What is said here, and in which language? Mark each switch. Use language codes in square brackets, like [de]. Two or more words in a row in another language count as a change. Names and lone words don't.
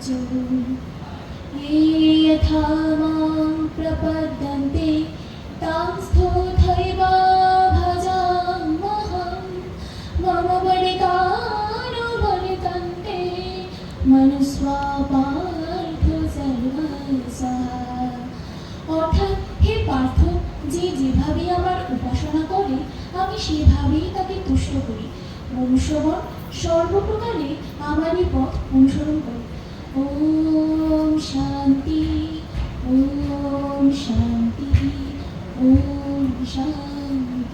[sa] ये यथा मां प्रपद्यन्ते तांस्तथैव भजाम्यहं। मम वर्तानुवर्तन्ते मनुष्या पार्थ सर्वशः। [bn] অর্থাৎ হে পার্থ, যে যেভাবে আমার উপাসনা করে আমি সেভাবেই তাকে তুষ্ট করি। মনুষ্যগণ সর্বপ্রকারে আমারই পথ অনুসরণ করে। [sa] ওম শান্তি ওম শান্তি ওম শান্তি।